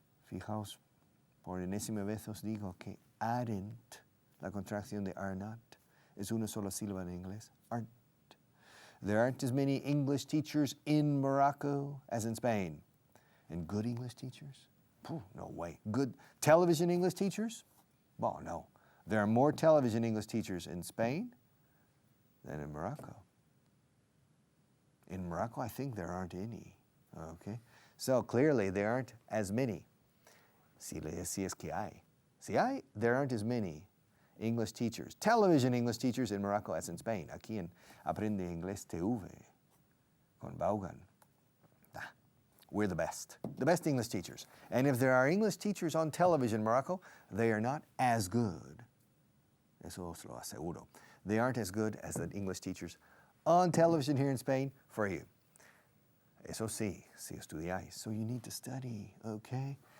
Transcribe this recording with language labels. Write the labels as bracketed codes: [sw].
[es] Fijaos, por enésima vez os digo que aren't, la contracción de are not, es una sola sílaba en inglés, aren't. [en] There aren't as many English teachers in Morocco as in Spain. And good English teachers? No way. Good television English teachers? Well, no. There are more television English teachers in Spain than in Morocco. In Morocco, I think there aren't any. Okay? So clearly, there aren't as many. [es] Si es que hay. Si hay, [en] there aren't as many English teachers, television English teachers in Morocco as in Spain. [es] Aquí en Aprende Inglés TV con Vaughan. [en] We're the best English teachers. And if there are English teachers on television in Morocco, they are not as good. [es] Eso os lo aseguro. [en] They aren't as good as the English teachers on television here in Spain for you. [es] Eso sí, si estudiáis. [en] So you need to study, okay?